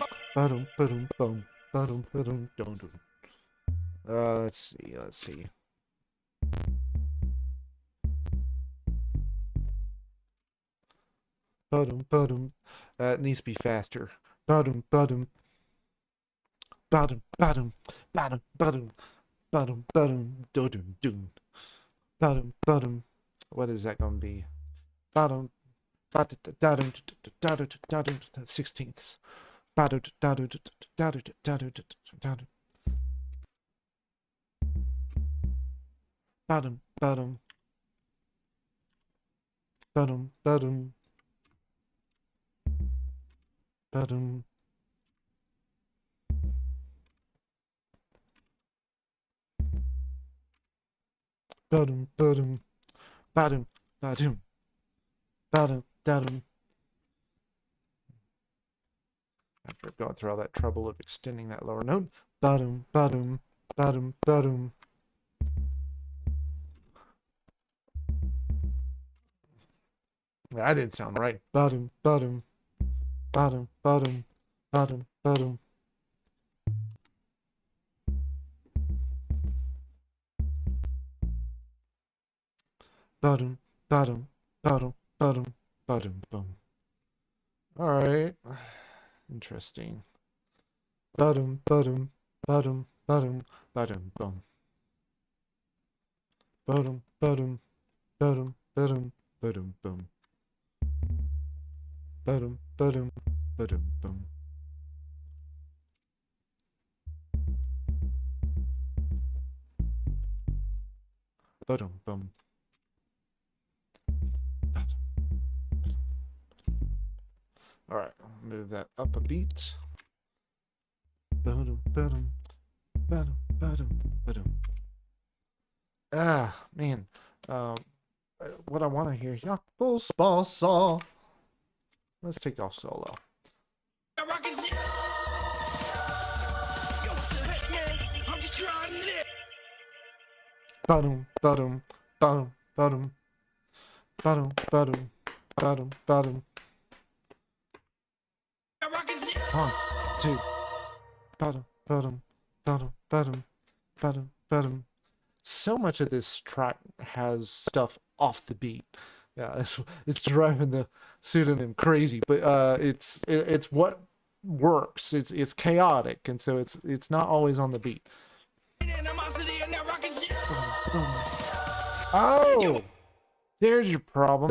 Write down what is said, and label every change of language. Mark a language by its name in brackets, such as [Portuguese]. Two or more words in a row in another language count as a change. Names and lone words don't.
[English] ba-dum, ba-dum, bum, ba-dum, ba-dum, dum, dum. Let's see, let's see. Ba-dum, ba-dum. It needs to be faster. Ba-dum, ba-dum. Ba-dum, ba-dum, ba-dum, ba-dum, ba-dum, ba-dum, do-dum, dum. Ba-dum, ba-dum. What is that going to be? Ba-dum, ba-dum, da-dum, da-dum, da-dum, sixteenths. Ba-dum, da-dum, da-dum, da-dum, da-dum. Ba-dum, ba-dum. Ba-dum, ba-dum. Ba-dum. Ba-dum, ba-dum. Ba-dum, ba-dum. Ba-dum, da-dum. After going through all that trouble of extending that lower note. Ba-dum, ba-dum, ba-dum, ba-dum. That didn't sound right. Ba-dum, ba-dum, ba-dum, ba-dum, ba-dum, ba-dum. Ba-dum, ba-dum, ba-dum, ba-dum, ba-dum, bum. All right. Interesting. Ba-dum, ba-dum, ba-dum, ba-dum, ba-dum, bum. Ba-dum, ba-dum, ba-dum, ba-dum, ba-dum, bum. Ba-dum, ba-dum, ba-dum, bum. Ba-dum, bum. All right, move that up a beat. Ba-dum, ba-dum, ba-dum, ba-dum, ba-dum. Ah, man. What I want to hear, yeah, full ball saw. Let's take off solo. Ba-dum, ba-dum, ba-dum, ba-dum, ba-dum, ba-dum, ba-dum, ba-dum. 1, 2. Ba-dum, ba-dum, ba-dum, ba-dum, ba-dum, ba-dum. So much of this track has stuff off the beat. Yeah, it's driving the pseudonym crazy, but it's what works. It's chaotic, and so it's not always on the beat. Oh, there's your problem.